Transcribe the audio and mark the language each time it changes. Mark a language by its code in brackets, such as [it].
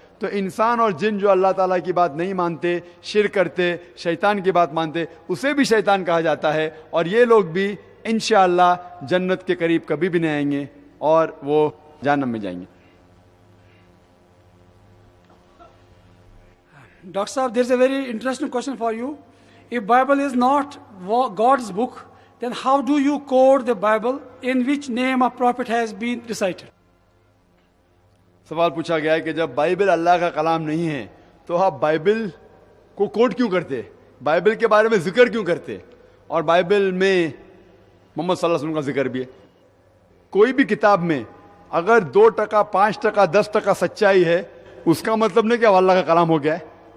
[ur] تو انسان اور جن جو اللہ تعالیٰ کی بات نہیں مانتے, شرک کرتے, شیطان کی بات مانتے, اسے بھی شیطان کہا جاتا ہے. اور یہ لوگ بھی انشاءاللہ جنت کے قریب کبھی بھی نہیں آئیں گے اور وہ جہنم میں جائیں گے. [en] Dr. Saab, there is a very interesting question for you. If Bible is not God's book, then how do you code the Bible in which name of prophet has been recited? [ur] سوال پوچھا گیا ہے کہ جب Bible اللہ کا کلام نہیں ہے تو آپ بائبل کو کوٹ کیوں کرتے, بائبل کے بارے میں ذکر کیوں کرتے, اور بائبل میں محمد صلی اللہ علیہ وسلم کا ذکر بھی ہے. کوئی بھی کتاب میں اگر 2%, 5%, 10% سچائی ہے, اس کا مطلب نہیں کہ وہ اللہ کا کلام ہو گیا ہے.